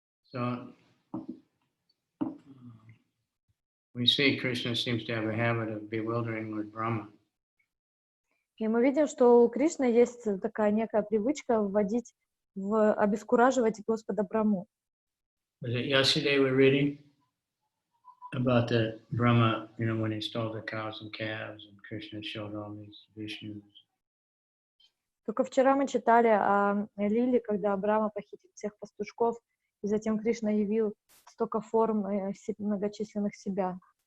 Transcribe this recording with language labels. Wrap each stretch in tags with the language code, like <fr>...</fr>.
<en>So we see Krishna seems to have a habit of bewildering Lord Brahma.</en> <ru>И мы видим, что у Кришны есть такая некая привычка обескураживать Господа Браму.</ru> <en>Was it yesterday we're reading about the Brahma, when he stole the cows and calves, and Krishna showed all these Vishnus.</en> <ru>Только вчера мы читали о Лиле, когда Брахма похитил всех пастушков, и затем Кришна явил столько форм многочисленных себя.</ru>